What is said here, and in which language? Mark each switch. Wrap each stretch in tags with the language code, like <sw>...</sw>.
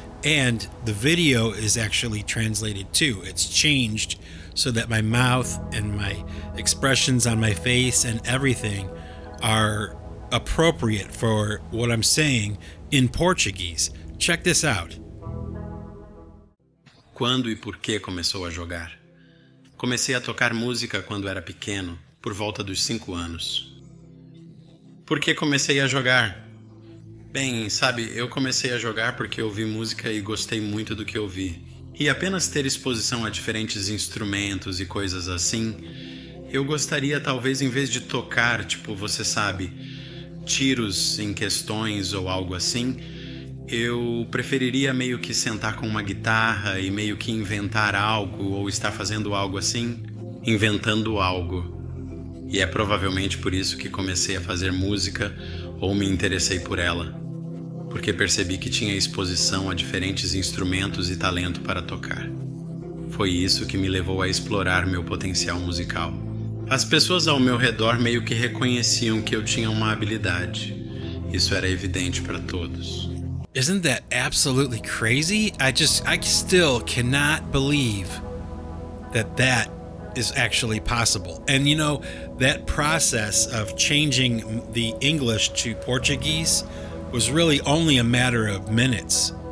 <en>And the video is actually translated too. It's changed so that my mouth and my expressions on my face and everything are appropriate for what I'm saying in Portuguese. Check this out.</en> <pt>Quando e por que começou a jogar? Comecei a tocar música quando era pequeno, por volta dos 5 anos. Por que comecei a jogar? Bem, sabe, eu comecei a jogar porque ouvi música e gostei muito do que ouvi. E apenas ter exposição a diferentes instrumentos e coisas assim, eu gostaria talvez, em vez de tocar, você sabe, tiros em questões ou algo assim, eu preferiria meio que sentar com uma guitarra e meio que inventar algo, ou estar fazendo algo assim, inventando algo. E é provavelmente por isso que comecei a fazer música ou me interessei por ela, porque percebi que tinha exposição a diferentes instrumentos e talento para tocar. Foi isso que me levou a explorar meu potencial musical. As pessoas ao meu redor meio que reconheciam que eu tinha uma habilidade. Isso era evidente para todos.</pt> <en>Isn't that absolutely crazy? I still cannot believe that is actually possible. And that process of changing the English to Portuguese was really only a matter of minutes.</en>